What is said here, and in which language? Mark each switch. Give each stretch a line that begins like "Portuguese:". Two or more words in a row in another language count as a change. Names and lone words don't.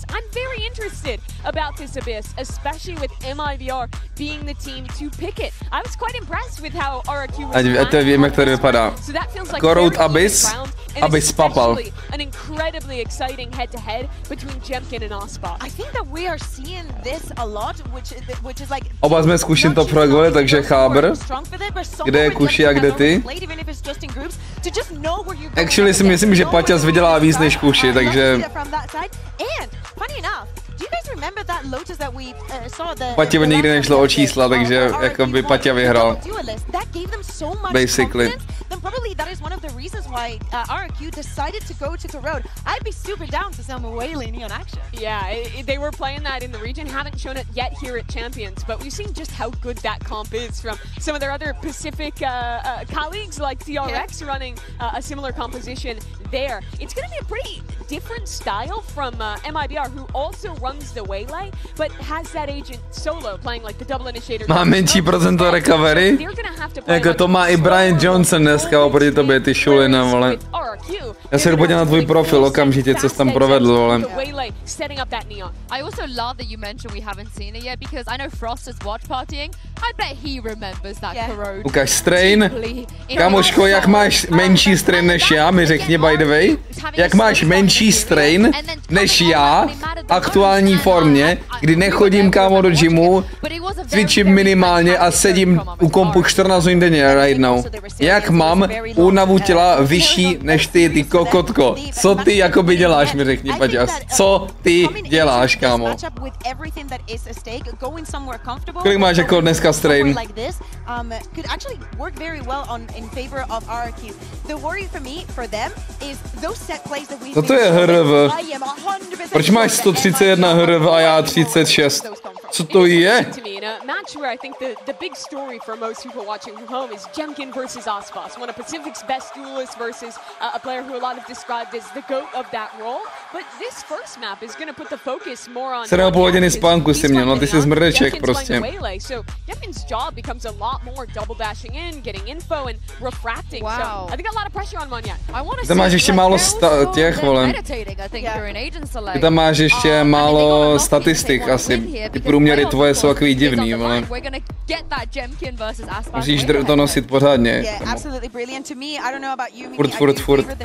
English: I'm very interested about this Abyss, especially with MIBR being the team to pick it. I was quite impressed with how RRQ was so that feels like Corrode Abyss, Abyss papal. An incredibly exciting head-to-head between Jemkin and Aspas. I think that we are seeing this a lot, which is like.
Czech: Oba jsme zkušen to progovali, takže cháber. Kde je Kuši a kde ty? Actually si myslím, že Paťas vydělá víc než Kuši, takže. Patě nikdy nešlo o čísla, takže jakoby Paťa vyhrál. Basically.
English: Then probably that is one of the reasons why RRQ decided to go to Corrode. I'd be super down to some Whaley Neon action. Yeah, they were playing that in the region, haven't shown it yet here at Champions, but we've seen just how good that comp is from some of their other Pacific colleagues like DRX running a similar composition there. It's going to be a pretty different style from MIBR, who also runs the Waylay, but has that agent solo playing like the double initiator.
Czech: Má menší procento recovery? Jako to má i Brian Johnson dneska oproti tobě, ty šulina, vole. Já se jdu podívat na tvůj profil okamžitě, co jsi tam provedl, vole.
English: I also love that you mentioned we haven't seen it yet, because I know Frost is watch partying. I bet he remembers that Corrode.
Czech: Ukaž strain. Kamoško, jak máš menší strain než já, mi řekni
English: by the way.
Czech: Jak máš menší strain než já v aktuální formě, kdy nechodím, kámo, do gymu, cvičím minimálně a sedím u kompu 14 hodin denně
English: right now.
Czech: Jak mám únavu těla vyšší než ty kokotko? Co ty jakoby děláš, mi řekni, Paťas. Co ty děláš, kámo? Kolik máš jako dneska strain? Co to je HRV? Proč máš 131 HRV a já 36? Co to je?
English: Match where I think the big story for most people watching from home is Jemkin versus Aspas, one of Pacific's best duelists versus a player who a lot have described as the GOAT of that role. But this first map is going to put the focus more on
Czech: 7,5 hodiny spánku si měl, no ty jsi zmrdeček prostě.
English: So Jemkin's job becomes a lot lot more, double dashing in, getting info, and refracting. Wow. So I think a lot of pressure on Monyet.
Czech: Ty máš ještě málo těch, vole. Ty tam máš ještě málo statistik asi. Ty průměry tvoje jsou takový divný, vole. Musíš to nosit pořádně. Furt.